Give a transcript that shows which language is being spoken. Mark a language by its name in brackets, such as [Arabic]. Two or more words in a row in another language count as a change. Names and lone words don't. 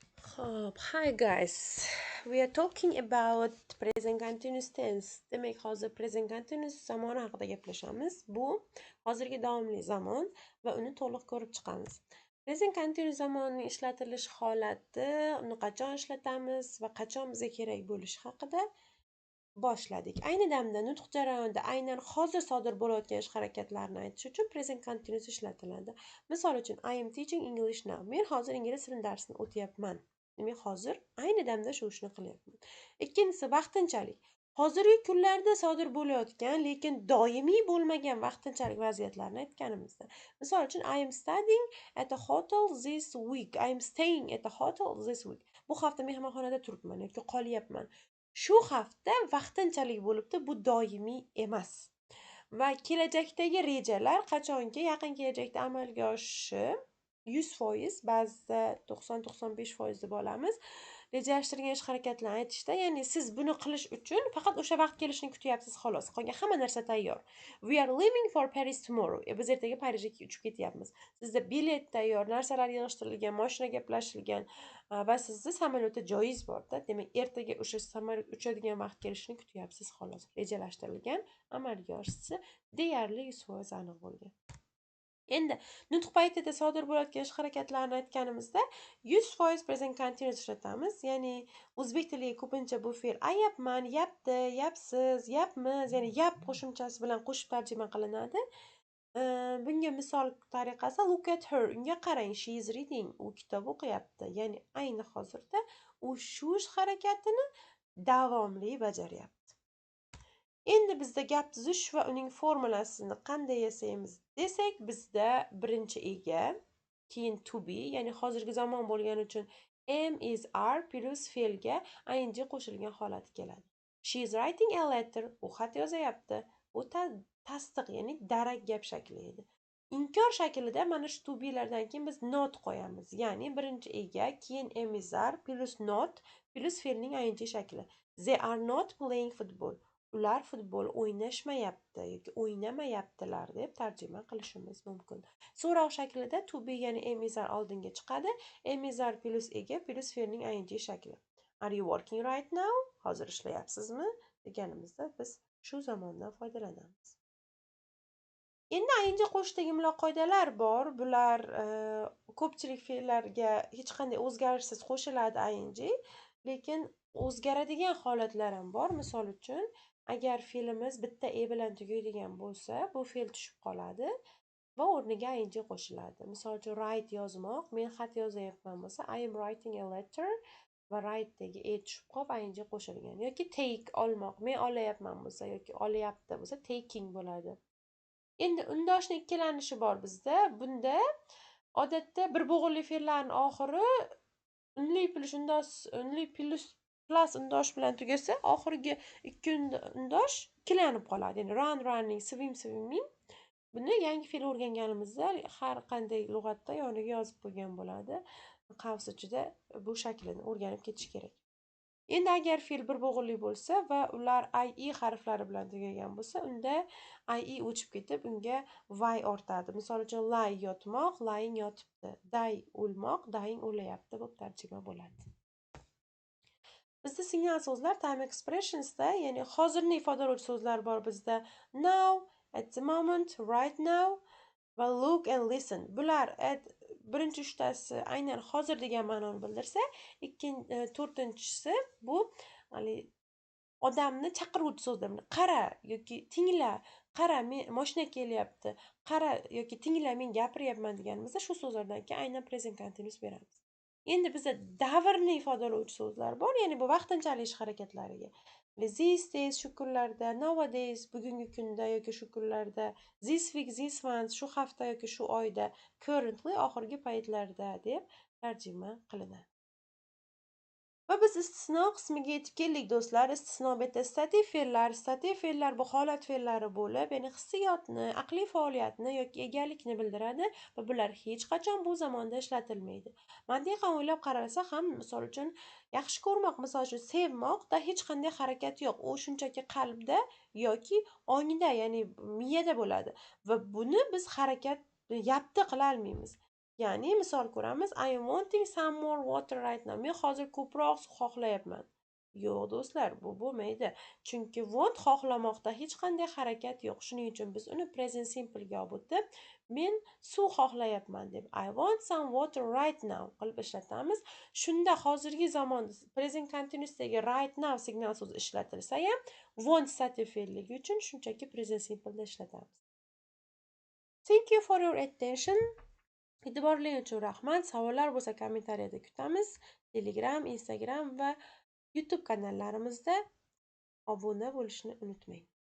[English] Hi guys. We are talking about present continuous tense. [Uzbek] Demak, hozir [English] present continuous [Uzbek] zamoni haqida gaplashamiz. Bu hozirgi davomli zamon va uni to'liq ko'rib chiqamiz. [English] Present continuous [Uzbek] zamonning ishlatilish holati, uni qachon ishlatamiz va qachon bizga kerak bo'lishi haqida boshladik. Ayni damda nutq jarayonida aynan hozir sodir bo'layotgan ish harakatlarini aytish uchun [English] present continuous [Uzbek] ishlatiladi. Misol uchun, [English] I am teaching English now. [Uzbek] Men hozir ingliz tili darsini o'tyapman. Demak, hozir ayni damda shu ishni qilyapman. Ikkinchisi vaqtinchalik. Hozirgi kunlarda sodir bo'layotgan, lekin doimiy bo'lmagan vaqtinchalik vaziyatlarni aytganimizda. Misol uchun, [English] I am studying at a hotel this week. I am staying at a hotel this week. [Uzbek] Bu hafta mehmonxonada turibman yoki qolyapman. Shu hafta vaqtinchalik bo'libdi, bu doimiy emas. Va kelajakdagi rejalar qachonki yaqin kelajakda amalga oshishi 100%, ba'zida 90-95% deb olamiz. Rejalashtirgan ish harakatlarni aytishda, ya'ni siz buni qilish uchun faqat o'sha vaqt kelishini kutyapsiz xolos. Qolgan hamma narsa tayyor. [English] We are leaving for Paris tomorrow. [Uzbek] Biz ertaga Parijga uchib ketyapmiz. Sizda bilet tayyor, narsalar yig'ishtirilgan, mashina gaplashilgan va sizda samolyotda joyingiz bor-da. Demak, ertaga o'sha samolyot uchadigan vaqt kelishini kutyapsiz xolos. Rejalashtirilgan, amalga oshishi deyarli 100% aniq bo'lgan. Endi nutq paytida sodir bo'layotgan ish harakatlarini aytganimizda 100% [English] present continuous [Uzbek] ishlatamiz. Ya'ni o'zbek tiliga ko'pincha bu fe'l ayapman, yapti, yapsiz, yapmiz, ya'ni yap qo'shimchasi bilan qo'shib tarjima qilinadi. Bunga misol tariqasi [English] look at her, [Uzbek] unga qarang, [English] she is reading, [Uzbek] u kitob o'qiyapti. Ya'ni ayni hozirda u shu ish harakatini davomli bajaryapti. Endi bizda gap tuzish va uning formulasini qanday yasaymiz desak, bizda birinchi ega, keyin [English] to be, [Uzbek] ya'ni hozirgi zamon bo'lgani uchun [English] am is are [Uzbek] plus fe'lga ing qo'shilgan holati keladi. [English] She is writing a letter, [Uzbek] u xat yozayapti. Bu tasdiq, ya'ni darak gap shakli edi. Inkor shaklida mana shu [English] to be'lardan [Uzbek] keyin biz not qo'yamiz. Ya'ni birinchi ega, keyin [English] am is are [Uzbek] plus not plus fe'lning ing shakli. [English] They are not playing football. [Uzbek] Ular futbol o'ynashmayapti yoki o'ynamayaptilar deb tarjima qilishimiz mumkin. So'roq shaklida [English] to be, [Uzbek] ya'ni [English] am is are [Uzbek] oldinga chiqadi. [English] Am is are [Uzbek] plus ega plus fe'lning ing shakli. [English] Are you working right now? [Uzbek] Hozir ishlayapsizmi? Deganimizda biz shu zamondan foydalanamiz. Endi ing qo'shishdagi imlo qoidalar bor. Bular ko'pchilik fe'llarga hech qanday o'zgarishsiz qo'shiladi ing, lekin o'zgaradigan holatlar ham bor. Misol uchun, agar fe'limiz bitta e bilan tugaydigan bo'lsa, bu fe'l tushib qoladi va o'rniga ing qo'shiladi. Misol uchun, write yozmoq, men xat yozayapman bo'lsa, [English] I am writing a letter [Uzbek] va write'dagi e tushib qolib ing qo'shilgan. Yoki take olmoq, men olayapman bo'lsa yoki olyapti bo'lsa, taking bo'ladi. Endi undoshning ikkilanishi bor bizda. Bunda odatda bir bo'g'inli fe'llarning oxiri unli plus undosh bilan tugasa, oxirgi ikki undosh ikkilanib qoladi. Ya'ni [English] run, running, swim, swimming. [Uzbek] Buni yangi fe'l o'rganganimizda har qanday lug'atda yoniga yozib qo'ygan bo'ladi. Qavs ichida bu shaklini o'rganib ketish kerak. Endi agar fe'l bir bo'g'inli bo'lsa va ular ie harflari bilan tugagan bo'lsa, unda ie o'chib ketib, unga y ortadi. Misol uchun, lie yotmoq, lying yotibdi. Die o'lmoq, dying o'layapti deb tarjima bo'ladi. Bizda signal so'zlar [English] time expressionsda, [Uzbek] ya'ni hozirni ifodalovchi so'zlar bor bizda. [English] Now, at the moment, right now va look and listen. [Uzbek] Bular birinchi uchtasi aynan hozir degan ma'noni bildirsa, to'rtinchisi bu odamni chaqiruvchi so'zlar. Qara yoki tingla, qara, mashina kelyapti, qara yoki tingla, men gapiryapman deganimizda shu so'zlardan keyin aynan [English] present continuous [Uzbek] beramiz. Endi bizda davrni ifodalovchi so'zlar bor, ya'ni bu vaqtinchalik ish harakatlariga. [English] These days, [Uzbek] shu kunlarda, nowadays, bugungi kunda yoki shu kunlarda, [English] this week, this month, [Uzbek] shu hafta yoki shu oyda, currently, oxirgi paytlarda deb tarjima qilinadi. Va biz istisno qismiga yetib keldik do'stlar. Istisno beta stativ fe'llar bu holat fe'llari bo'lib, ya'ni hissiyotni, aqliy faoliyatni yoki egalikni bildiradi va bular hech qachon bu zamonda ishlatilmaydi. Mantiqan o'ylab qaralsa ham, misol uchun, yaxshi ko'rmoq, misol uchun sevmoqda hech qanday harakat yo'q. U shunchaki qalbda yoki ongda, ya'ni miyada bo'ladi va buni biz harakat yapti qila olmaymiz. Ya'ni misol ko'ramiz, [English] I am wanting some more water right now. [Uzbek] Men hozir ko'proq suv xohlayapman. Yo'q do'stlar, bu bo'lmaydi. Chunki want xohlamoqda hech qanday harakat yo'q. Shuning uchun biz uni [English] present simple [Uzbek] ga olib o'tib, men suv xohlayapman deb [English] I want some water right now [Uzbek] qilib ishlatamiz. Shunda hozirgi zamonda [English] present continuousdagi right now [Uzbek] signal so'zi ishlatilsa ham want sati fe'lligi uchun shunchaki [English] present simple [Uzbek] da ishlatamiz. [English] Thank you for your attention. [Uzbek] E'tiborlaringiz uchun rahmat. Savollar bo'lsa kommentariyada kutamiz. Telegram, Instagram va YouTube kanallarimizda obuna bo'lishni unutmang.